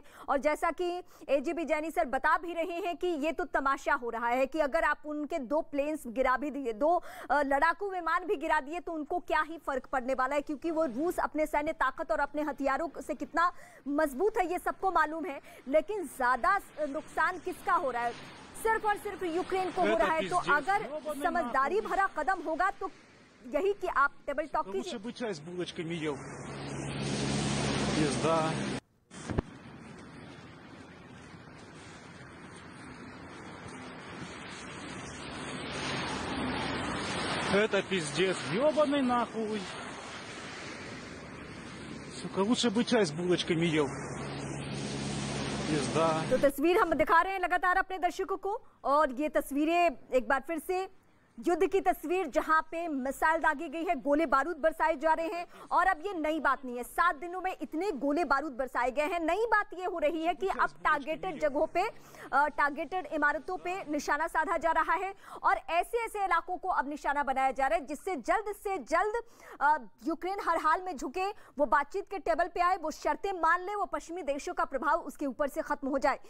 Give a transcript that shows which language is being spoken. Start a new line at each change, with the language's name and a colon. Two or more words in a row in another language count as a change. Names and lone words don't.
Hindi: और जैसा कि एजीपी जैनी सर बता भी रहे हैं कि ये तो तमाशा हो रहा है कि अगर आप उनके 2 प्लेन्स गिरा भी दिए, 2 लड़ाकू विमान भी गिरा दिए, तो उनको क्या ही फर्क पड़ने वाला है, क्योंकि वो रूस अपने सैन्य ताकत और अपने हथियारों से कितना मजबूत है ये सबको मालूम है। लेकिन ज्यादा नुकसान किसका हो रहा है? सिर्फ और सिर्फ यूक्रेन को हो रहा है। तो अगर समझदारी भरा कदम होगा तो यही कि आप
English: table talk
Hindi: कीजिए।
Russian: Это пиздец, ёбаный нахуй. Сука, лучше бы чай с булочками ел. Пизда.
Hindi: तो तस्वीर हम दिखा रहे हैं लगातार अपने दर्शकों को, और ये तस्वीरें एक बार फिर से युद्ध की तस्वीर, जहां पे मिसाइल दागी गई है, गोले बारूद बरसाए जा रहे हैं। और अब ये नई बात नहीं है, 7 दिनों में इतने गोले बारूद बरसाए गए हैं। नई बात ये हो रही है कि अब टारगेटेड जगहों पे, टारगेटेड इमारतों पे निशाना साधा जा रहा है और ऐसे ऐसे इलाकों को अब निशाना बनाया जा रहा है जिससे जल्द से जल्द यूक्रेन हर हाल में झुके, वो बातचीत के टेबल पे आए, वो शर्तें मान ले, वो पश्चिमी देशों का प्रभाव उसके ऊपर से खत्म हो जाए।